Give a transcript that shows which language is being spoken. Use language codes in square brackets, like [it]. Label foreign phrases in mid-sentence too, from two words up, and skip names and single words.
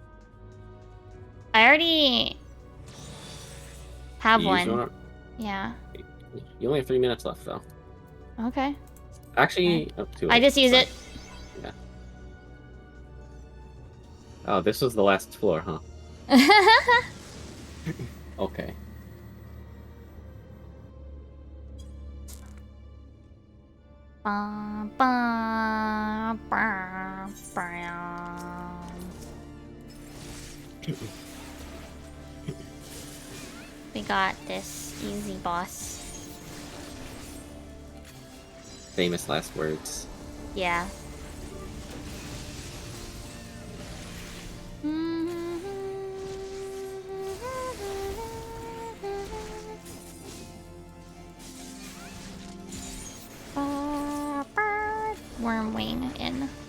[en] I already have You used one. Yeah. You only have 3 minutes left, though. Okay. Actually, I just use it. Yeah. Oh, this was the last floor, huh? Okay. Ba, ba, ba, ba. We got this easy boss. Famous last words. Yeah. Worm wing in.